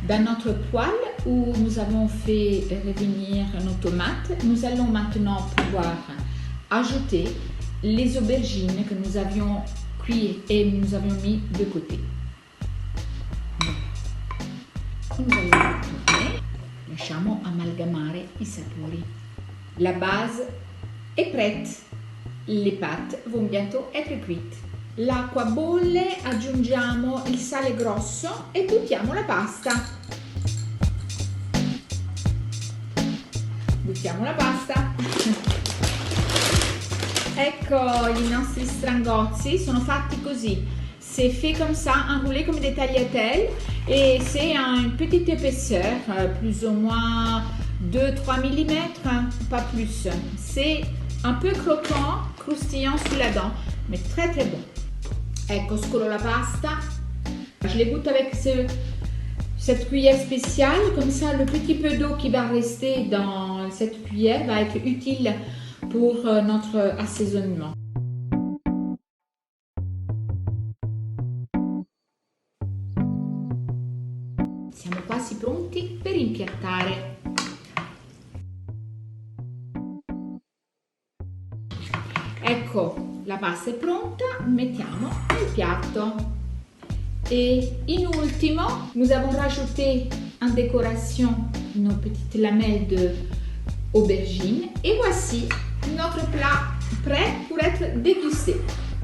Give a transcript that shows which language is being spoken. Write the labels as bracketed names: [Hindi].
[French] Dans notre poêle où nous avons fait revenir nos tomates, nous allons maintenant pouvoir ajouter les aubergines que nous avions cuit et nous avions mis de côté. Nous allons tourner, [Italian] lasciamo amalgamare i sapori. [French] La base est prête. Le pâtes vont bientôt être cuites. [Italian] L'acqua bolle, aggiungiamo il sale grosso e buttiamo la pasta. Buttiamo la pasta. Ecco i nostri strangozzi, sono fatti così. [French] C'est fait comme ça, enroulé comme des tagliatelles et c'est une petite épaisseur, plus ou moins 2-3 mm, pas plus. C'est un peu croquant, croustillant sous la dent, mais très très bon. [Italian] Ecco, scolo la pasta. [French] Je les goûte avec cette cuillère spéciale, comme ça le petit peu d'eau qui va rester dans cette cuillère va être utile pour notre assaisonnement. [Italian] Siamo quasi pronti per impiattare. Ecco, la pasta è pronta, mettiamo nel piatto. [French] Et [Italian] in ultimo, [French] nous avons rajouté en décoration nos petites lamelles d'aubergine. Et voici notre plat prêt pour être dégusté.